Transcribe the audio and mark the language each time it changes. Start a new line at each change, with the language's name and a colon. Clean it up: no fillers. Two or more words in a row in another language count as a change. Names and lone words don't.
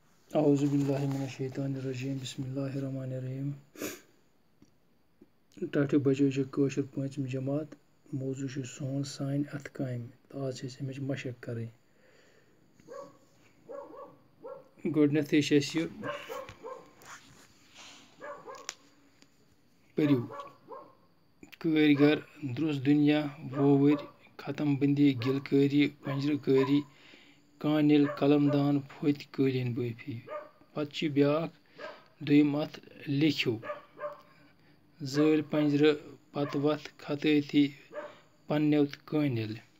Arabic: أعوذ بالله من الشيطان الرجيم بسم الله الرحمن الرحيم
Kashmiri: ٹاٹھِ بجو چھِ کٲشُر پوٗنٛژِم جماعت موضوع چھُ سون سانہِ اَتھٕ کامہِ تہٕ آز چھِ أسۍ اَمِچ مشق کَرٕنۍ گۄڈٕنٮ۪تھٕے چھِ اَسہِ یہِ پٔرِو کٲرۍ گَر درٛوس دُنیا ووؤرۍ ختم بٔنٛدی گِلکٲری پنٛجرٕ کٲری کانِل قلم دان پھٔتۍ قٲلیٖن بٲفی پَتہٕ چھِ بیٛاکھ دوٚیِم اَتھ لیکھِو زٲلۍ پنٛجرٕ پَتہٕ وَتھ خطٲطی پنٛنیو تہٕ کٲنِل